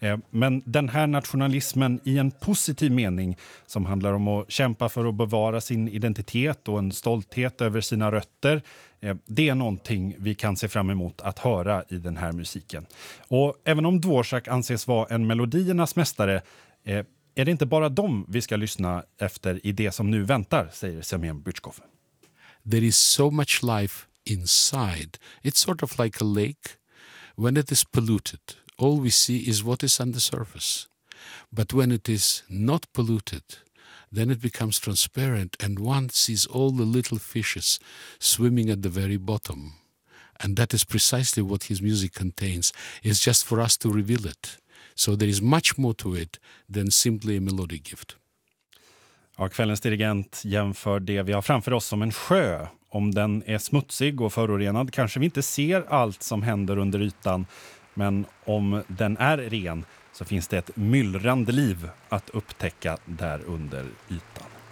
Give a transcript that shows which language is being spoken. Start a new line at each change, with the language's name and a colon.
Swedish: Men den här nationalismen i en positiv mening, som handlar om att kämpa för att bevara sin identitet och en stolthet över sina rötter, det är någonting vi kan se fram emot att höra i den här musiken. Och även om Dvořák anses vara en melodiernas mästare, är det inte bara dem vi ska lyssna efter i det som nu väntar, säger Semyon Byrtjkov.
English: There is so much life inside. It's sort of like a lake. When it is polluted, all we see is what is on the surface. But when it is not polluted, then it becomes transparent and one sees all the little fishes swimming at the very bottom. And that is precisely what his music contains. It's just for us to reveal it. So there is much more to it than simply a melodic gift.
Swedish: Ja, kvällens dirigent jämför det vi har framför oss som en sjö. Om den är smutsig och förorenad kanske vi inte ser allt som händer under ytan. Men om den är ren så finns det ett myllrande liv att upptäcka där under ytan.